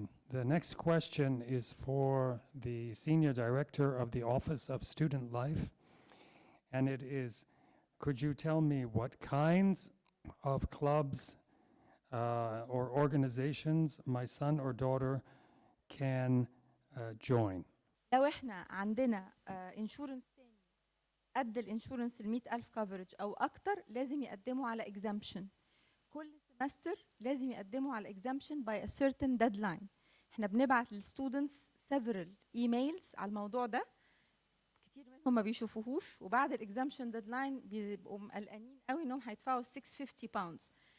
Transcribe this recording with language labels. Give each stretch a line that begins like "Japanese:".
English: The next question is for the Senior Director of the Office of Student Life, and it is, could you tell me what kinds of clubs or organizations my son or daughter can join?
Arabic: لو احنا عندنا انشورنس تاني قد الانشورنس ال100,000 كفرج او اكتر، لازم يقدموا على exemption. كل سمستر لازم يقدموا على exemption
English: by a certain deadline.
Arabic: احنا بنبعت للستودنتس
English: several emails
Arabic: على الموضوع ده، كتير منهم ما بيشوفوهوش، وبعد الاكزامشن ديدلاين بيبقوا مقلقانين قوي انهم هيدفعوا 650 pounds.